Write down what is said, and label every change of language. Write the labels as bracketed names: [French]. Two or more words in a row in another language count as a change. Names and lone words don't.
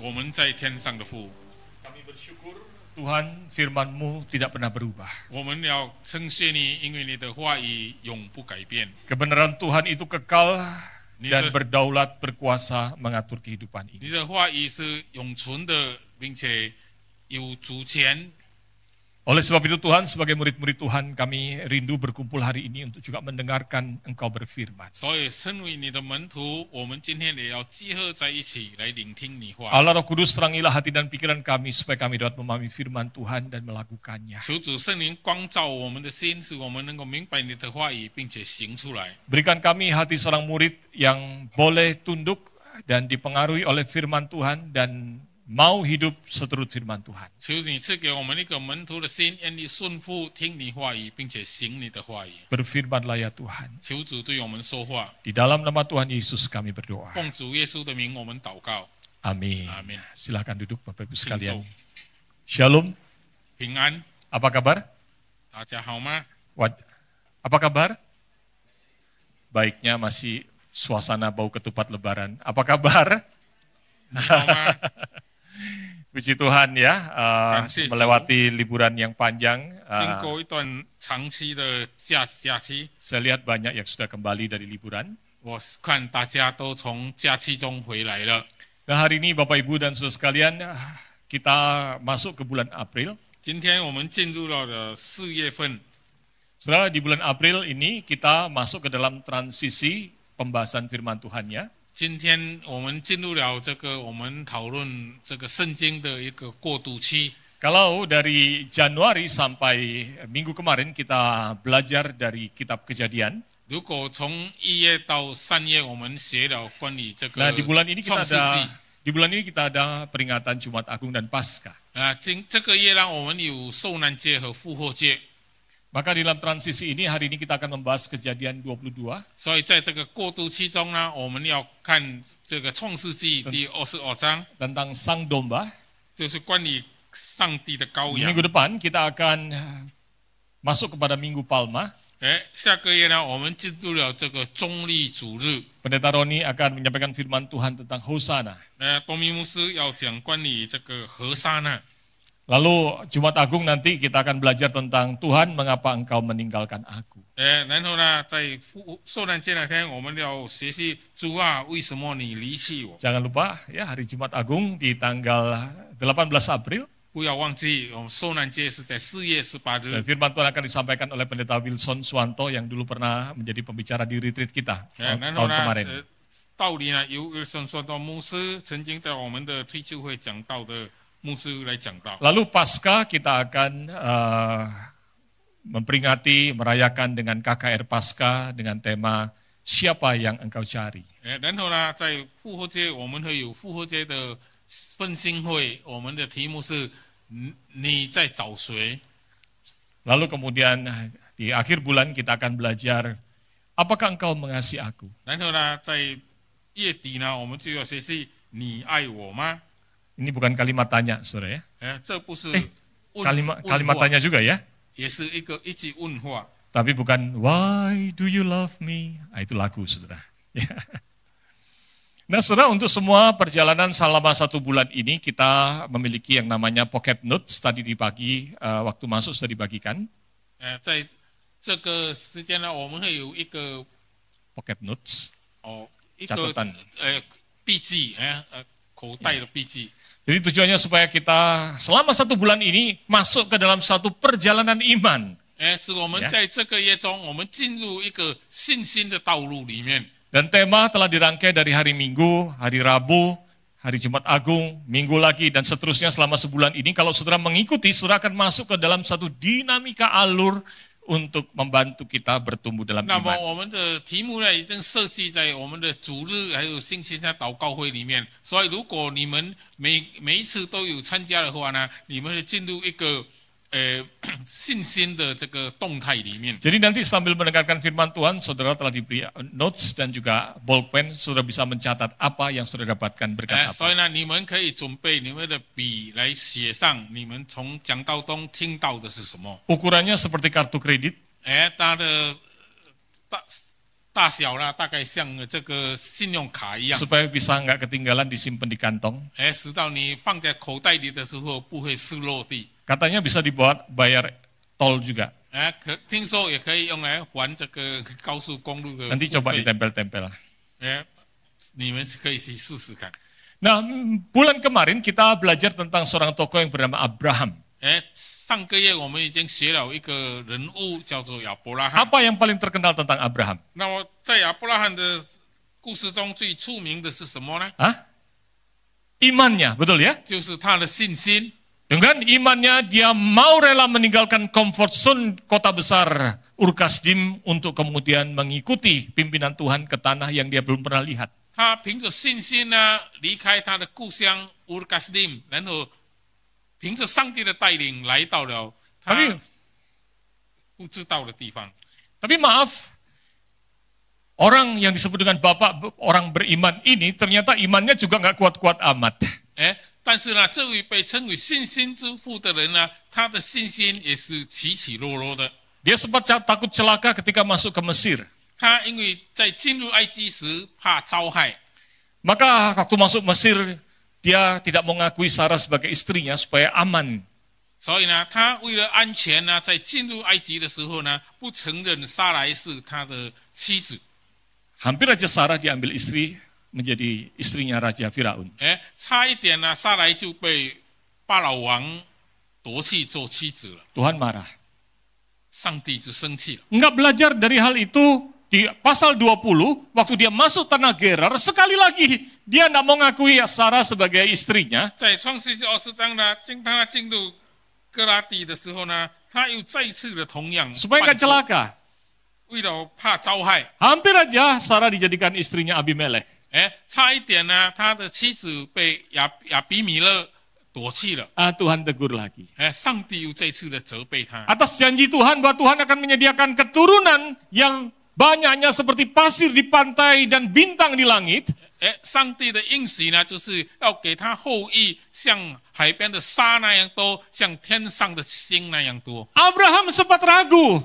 [Chinese] 们在天上的父， [Indonesian] Kami bersyukur Tuhan firman-Mu tidak pernah berubah. [Chinese] 我们要称谢你，因为你的话语永不改变。 [Indonesian] Kebenaran Tuhan itu kekal dan Ni- berdaulat berkuasa mengatur kehidupan [Chinese] 你 [Indonesian] ini. [Chinese] 的话语是永存的，并且有主权。 [Indonesian] Oleh sebab itu Tuhan, sebagai murid-murid Tuhan, kami rindu berkumpul hari ini untuk juga mendengarkan Engkau berfirman. [Chinese] 所以，身为你的门徒，我们今天也要集合在一起来聆听你话。 [Indonesian] Allah Roh Kudus, terangilah hati dan pikiran kami supaya kami dapat memahami firman Tuhan dan melakukannya. [Chinese] 求主圣灵光照我们的心，使我们能够明白你的话语，并且行出来。 [Indonesian] Berikan kami hati seorang murid yang boleh tunduk dan dipengaruhi oleh firman Tuhan dan mau hidup seturut firman Tuhan. [Chinese] 求你赐给我们一个门徒的心，愿意顺服听你话语，并且行你的话语。 [Indonesian] Berfirmanlah ya Tuhan. [Chinese] 求主对我们说话， [Indonesian] Di dalam nama Tuhan Yesus kami berdoa. [Chinese] 奉主耶稣的名，我们祷告。 [Indonesian] Amin. Amin. Silakan duduk Bapak Ibu sekalian. [Chinese] 请坐。 [Indonesian] Shalom. [Chinese] 平安， [Indonesian] Apa kabar? [Chinese] 大家好吗？ [Indonesian] Apa kabar? Baiknya masih suasana bau ketupat lebaran. Apa kabar? [Chinese] 你好吗？ [Indonesian] Puji Tuhan ya, Kasih. melewati liburan yang panjang. [Chinese] 经过一段长期的假期， [Indonesian] Saya lihat banyak yang sudah kembali dari liburan. [Chinese] 我看大家都从假期中回来了。 [Indonesian] Nah hari ini Bapak Ibu dan Saudara sekalian, kita masuk ke bulan April. [Chinese] 今天我们进入到了4月份， [Indonesian] Saudara, di bulan April ini kita masuk ke dalam transisi pembahasan firman Tuhannya. [Chinese] 今天我们进入了这个我们讨论这个圣经的一个过渡期。 [Indonesian] Kalau dari Januari sampai minggu kemarin kita belajar dari kitab Kejadian. [Chinese] 如果从1月到3月，我们学了关于这个 [Indonesian] Nah, di bulan ini [Chinese] 创世纪。 [Indonesian] kita ada peringatan Jumat Agung dan Paskah. [Chinese] 这个月呢，我们有受难节和复活节， [Indonesian] Maka di dalam transisi ini hari ini kita akan membahas Kejadian 22. [Chinese] 所以在这个过渡期中呢，我们要看这个创世纪第22章， [Indonesian] tentang Sang Domba. [Chinese] 就是关于上帝的羔羊 [Indonesian] Minggu。depan kita akan masuk kepada Minggu Palma. [Chinese] 下个月呢，我们进入了这个中立主日。 [Indonesian] Pendeta Roni akan menyampaikan firman Tuhan tentang Hosana. [Chinese] 多米牧师要讲关于这个和沙呢。 [Indonesian] Lalu Jumat Agung nanti kita akan belajar tentang Tuhan mengapa engkau meninggalkan aku. [Chinese] 然后呢，在受难节那天，我们要学习主啊，为什么你离弃我？ [Indonesian] Jangan lupa ya hari Jumat Agung di tanggal 18 April. [Chinese] 不要忘记，我们受难节是在4月18 [Indonesian] Dan [Chinese] 日。 [Indonesian] firman Tuhan akan disampaikan oleh Pendeta Wilson Suwanto yang dulu pernah menjadi pembicara di retreat kita [Chinese] 然 [Indonesian] tahun [Chinese] 后呢， [Indonesian] kemarin. [Chinese] 道理呢，由wilson说到牧师曾经在我们的退休会讲到的牧师来讲到。 [Indonesian] Lalu pasca kita akan memperingati, merayakan dengan KKR Pasca dengan tema siapa yang engkau cari. [Chinese] 然后呢，在复活节我们会有复活节的奋兴会，我们的题目是你在找谁？ [Indonesian] Lalu kemudian di akhir bulan kita akan belajar apakah engkau mengasihi aku. 然后呢，在月底呢，我们就要学习你爱我吗？ Ini bukan kalimat tanya, saudara ya. [Chinese] 这不是 [Indonesian] Kalimat tanya juga ya. [Chinese] 也是一句问话。 [Indonesian] Tapi bukan [English] why do you love me? [Indonesian] Itu lagu, saudara. Nah, saudara, untuk semua perjalanan selama 1 bulan ini kita memiliki yang namanya [English] pocket notes. [Indonesian] Tadi di pagi waktu masuk sudah dibagikan. [Chinese] 在这个时间呢，我们会有一个 [English] Pocket notes. [Chinese] 一个 [Indonesian] catatan [Chinese] 笔记，口袋的笔记。 [Indonesian] Jadi tujuannya supaya kita selama 1 bulan ini masuk ke dalam satu perjalanan iman. [Chinese] 使我们在这个月中，我们进入一个信心的道路里面。 [Indonesian] Dan tema telah dirangkai dari hari Minggu, hari Rabu, hari Jumat Agung, Minggu lagi, dan seterusnya selama sebulan ini. Kalau saudara mengikuti, saudara akan masuk ke dalam satu dinamika alur untuk membantu kita bertumbuh dalam [Chinese] 那么 [Indonesian] iman. [Chinese] 我们的题目呢，已经设计在我们的主日还有星期三祷告会里面。所以如果你们每一次都有参加的话呢，你们会进入一个信心的这个动态里面。 [Indonesian] Jadi nanti sambil mendengarkan firman Tuhan, saudara telah diberi notes dan juga bolpen, saudara bisa mencatat apa yang saudara dapatkan berkat [Chinese] 所 [Indonesian] apa. [Chinese] 以呢，你们可以准备你们的笔来写上你们从讲道中听到的是什么。 [Indonesian] Ukurannya seperti kartu kredit. [Chinese] 它的大小呢，大概像这个信用卡一样， [Indonesian] supaya bisa nggak ketinggalan disimpan di kantong. [Chinese] 使到你放在口袋里的时候不会失落地。 [Indonesian] Katanya bisa dibuat bayar tol juga. [Chinese] 听说也可以用来还这个高速公路的 [Indonesian] Nanti [Chinese] 付 [Indonesian] coba [Chinese] 费。 [Indonesian] ditempel-tempel. [Chinese] 你们可以去试试看。 [Indonesian] Nah, bulan kemarin kita belajar tentang seorang tokoh yang bernama Abraham. [Chinese] 上个月我们已经学了一个人物叫做亚伯拉罕。 [Indonesian] Apa yang paling terkenal tentang Abraham? [Chinese] 那么在亚伯拉罕的故事中最出名的是什么呢？ [Indonesian] Hah? Imannya, betul ya? [Chinese] 就是他的信心。 [Indonesian] Dengan imannya dia mau rela meninggalkan [English] comfort zone [Indonesian] kota besar Ur-Kasdim untuk kemudian mengikuti pimpinan Tuhan ke tanah yang dia belum pernah lihat. [Chinese] 他凭着信心呢，离开他的故乡乌尔加斯丁，然后凭着上帝的带领来到了他 不知道的地方。 [Indonesian] Tapi maaf, orang yang disebut dengan bapak orang beriman ini ternyata imannya juga nggak kuat-kuat amat. [Chinese] 但是呢，这位被称为信心之父的人呢，他的信心也是起起落落的。 [Indonesian] Dia sempat takut celaka ketika masuk ke Mesir. [Chinese] 他因为在进入埃及时怕遭害， [Indonesian] Maka waktu masuk Mesir, dia tidak mengakui Sarah sebagai istrinya supaya aman. [Chinese] 所以呢，他为了安全呢，在进入埃及的时候呢，不承认撒来是他的妻子。 [Indonesian] Hampir aja Sarah diambil istri menjadi istrinya Raja Firaun. [Chinese] 差一点呢，撒来就被法老王夺去做妻子了。 [Indonesian] Tuhan marah. [Chinese] 上帝就生气了。 [Indonesian] Enggak belajar dari hal itu di pasal 20, waktu dia masuk tanah Gerar, sekali lagi dia tidak mau ngakui Sarah sebagai istrinya. [Chinese] 在创世纪20章呢，当他进入哥拉底的时候呢，他又再一次的同样 [Indonesian] Supaya [Chinese] 犯 [Indonesian] nggak [Chinese] 错， [Indonesian] celaka. [Chinese] 为了怕遭害， [Indonesian] Hampir aja Sarah dijadikan istrinya Abimelek. [Chinese] 差一点呢，他的妻子被亚比米勒夺去了。 [Indonesian] Tuhan tegur lagi. [Chinese] 上帝又再次的责备他。 [Indonesian] Atas janji Tuhan bahwa Tuhan akan menyediakan keturunan yang banyaknya seperti pasir di pantai dan bintang di langit. [Chinese] 上帝的应许呢，就是要给他后裔像海边的沙那样多，像天上的星那样多。 [Indonesian] Abraham sempat ragu.